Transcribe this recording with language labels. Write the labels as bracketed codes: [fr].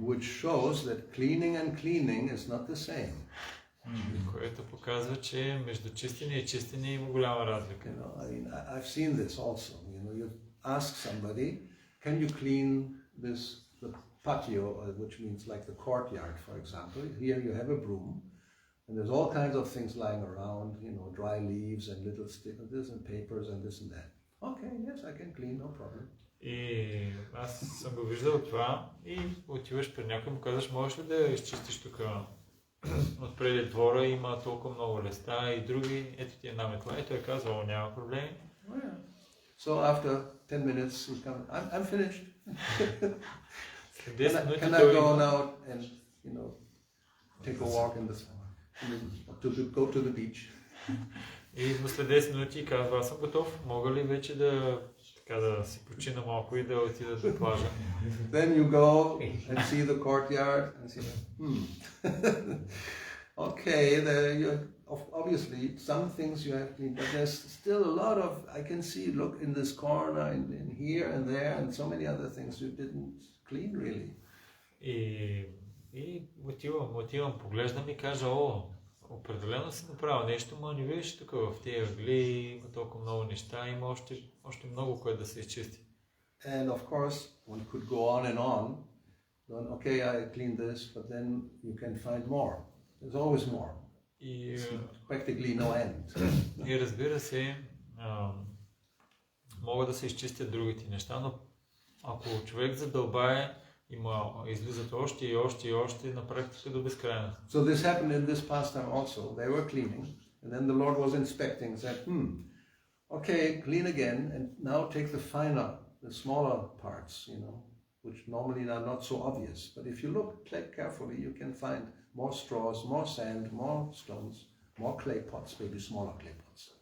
[en] Which shows that cleaning is not the same. [bg] Което показва, че между чистене и чистене има голяма разлика. [en] I've seen this also. You ask somebody, can you clean the patio, which means like the courtyard, for example. Here you have a broom, and there's all kinds of things lying around, dry leaves and little stickers and papers and this and that. Okay, yes, I can clean, no problem. [bg] И аз съм го виждал това и отиваш при някой и му казваш, можеш ли да изчистиш тук отпреди двора, има толкова много листа и други, ето ти една метла и той казва, няма проблеми. [en] Oh, yeah. So after 10 minutes, he comes, I'm finished. Can I go now and, take a walk in the sun, go to the beach? [bg] И след 10 минути казва, аз съм готов, мога ли вече да си почина малко и да отида до плажа? [en] Then you go and see the courtyard and see, okay, obviously some things you have cleaned, but there's still a lot of, I can see, look in this corner, in here and there, and so many other things you didn't clean really. [bg] И отивам, поглеждам и кажа, определено си направил нещо, но не видиш тук в тези ъгли, има толкова много неща, има още много което да се изчисти. [en] And of course, one could go on and on. Then, okay, I cleaned this, but then you can find more. There's always more. It's practically no end. [bg] И разбира се, могат да се изчистят другите неща, но ако човек задълбае, излизат още и още и още на практика до безкрайност. [en] So this happened in this pastime also. They were cleaning, and then the Lord was inspecting and said, okay, clean again, and now take the smaller parts, which normally are not so obvious. But if you look carefully, you can find more straws, more sand, more stones, more clay pots, maybe smaller clay pots.